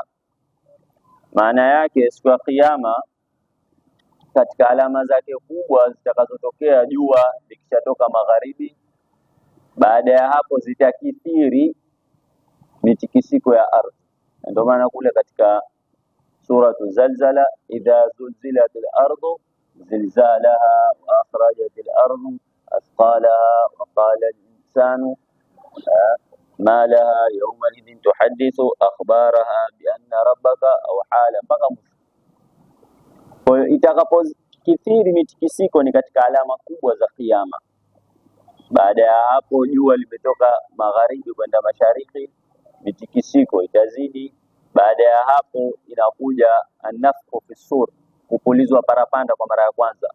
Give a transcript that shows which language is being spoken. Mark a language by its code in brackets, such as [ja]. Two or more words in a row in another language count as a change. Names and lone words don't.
[sw] Maana yake siku ya Kiyama, katika alama zake kubwa zitakazotokea, jua likishatoka magharibi, baada ya hapo zitakithiri mitikisiko ya ardhi. Ndio maana kule katika suratu Zalzala, [ar] إذا زلزلت الأرض زلزالها وأخرجت الأرض أثقالها وقال الإنسان ما لها يومئذ تحدث أخبارها بأن ربك أوحى لها, [sw] mpaka mwisho. Kwa hiyo itakapokithiri mitikisiko ni katika alama kubwa za Kiyama. Baada ya hapo jua limetoka magharibi kwenda mashariki, mitikisiko itazidi. Baada ya hapo inakuja [ar] النفخ في الصور, [sw] kupulizwa parapanda kwa mara ya kwanza.